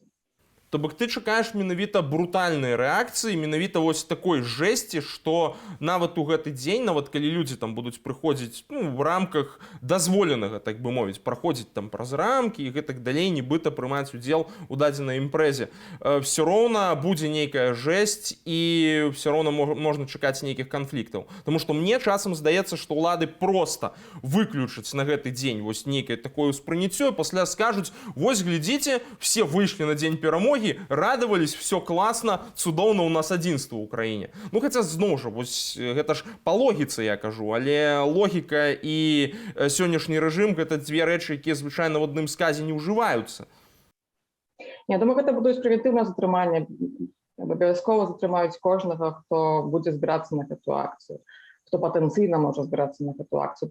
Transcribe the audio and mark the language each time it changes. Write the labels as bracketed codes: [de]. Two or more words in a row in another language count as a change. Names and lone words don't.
[be] То бок ты чакаеш менавіта брутальнай рэакцыі, менавіта вось такой жэсці, што нават у гэты дзень, нават калі людзі там будуць прыходзіць в рамках дазволенага, так бы мовіць, праходзіць там праз рамкі і гэтак далей, нібыта прымаць удзел у дадзенай імпрэзе, все роўна будзе нейкая жэсць і все роўна можна чакаць нейкіх канфліктаў. Таму што мне часам здаецца, што ўлады проста выключаць на гэты дзень вось нейкае такое ўспрыняццё, пасля скажуць: вось глядзіце, все выйшлі на дзень перамогі, [ru] радовались, все классно, [be] цудоўна, у нас адзінства ў краіне. Ну, хаця, зноў жа, вось гэта ж па логіцы я кажу, але логіка і сённяшні рэжым — гэта дзве рэчы, якія звычайна ў адным сказе не ўжываюцца. Я думаю, гэта будуць прэвентыўнае затрыманне. Абавязкова затрымаюць кожнага, хто будзе збірацца на гэту акцыю, хто патэнцыйна можа збірацца на гэту акцыю.